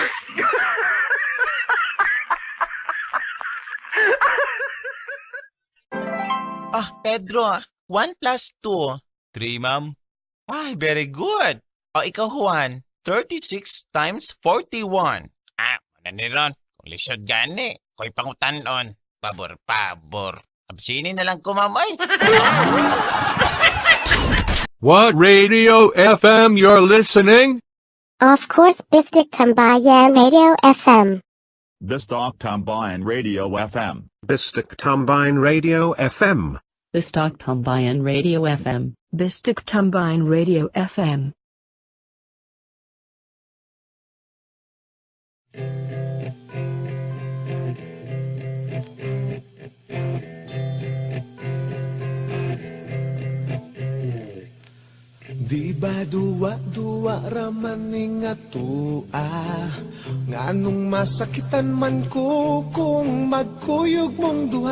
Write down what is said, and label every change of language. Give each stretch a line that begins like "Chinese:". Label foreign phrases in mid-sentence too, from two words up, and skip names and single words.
English: Pedro, 1 plus 2. 3, ma'am. Ay, very good. Ikaw, Juan, 36 times 41.
Cebuano: Maniron, kung lisod gani, ko'y pangutanon. Pabor. Absinin na lang ko, mamay.
English: What radio FM you're listening? Of course, Bistic Tambayan Radio FM. Bistok Tambayan Radio FM. Bistic Tambayan Radio FM. Bistok Tambayan Radio FM. Bistok Tambayan Radio FM.
Cebuano: Di ba duwa raman nga tua nganong masakitan man ko kung magkuyog mong duha.